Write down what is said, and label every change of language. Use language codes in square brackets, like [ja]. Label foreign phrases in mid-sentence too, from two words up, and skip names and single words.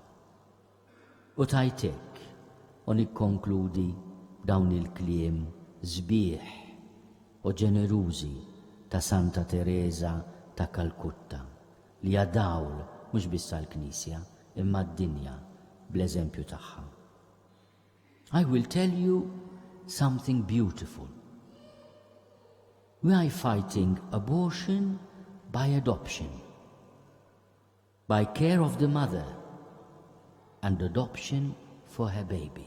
[mt] U tajtek u nikkonkludi dawn il-kliem sbieħ u ġenerużi ta' Santa Teresa ta' Kalkutta li hija dawl mhux biss għall-Knisja imma d-dinja bl-eżempju tagħha. [en] I will tell you something beautiful. We are fighting abortion by adoption, by care of the mother and adoption for her baby.